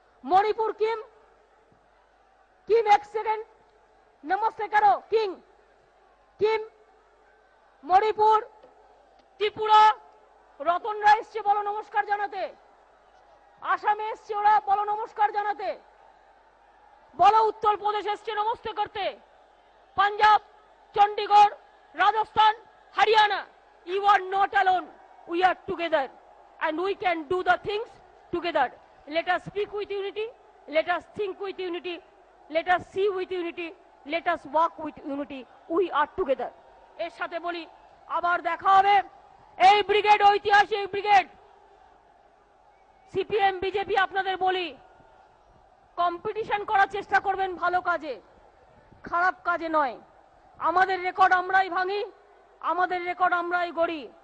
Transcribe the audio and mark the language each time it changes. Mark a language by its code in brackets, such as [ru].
[bn] Manipur Kim Kim এক second namaste করো king Kim Manipur Tripura রতনরা এসছে বলো নমস্কার জানাতে, আসামে এসছে ওরা বলো নমস্কার জানাতে, বলো উত্তরপ্রদেশ এসছে নমস্তে করতে, Punjab Chandigarh Rajasthan Haryana, [en] You are not alone, we are together and we can do the things together. Let us speak with unity, let us think with unity, let us see with unity, let us walk with unity. We are together. [bn] এর সাথে বলি আবার দেখা হবে। এই brigade ঐতিহাসিক brigade CPM BJP আপনাদের বলি, কম্পিটিশন করার চেষ্টা করবেন ভালো কাজে, খারাপ কাজে নয়। আমাদের রেকর্ড আমরাই ভাঙি, আমাদের রেকর্ড আমরাই গড়ি।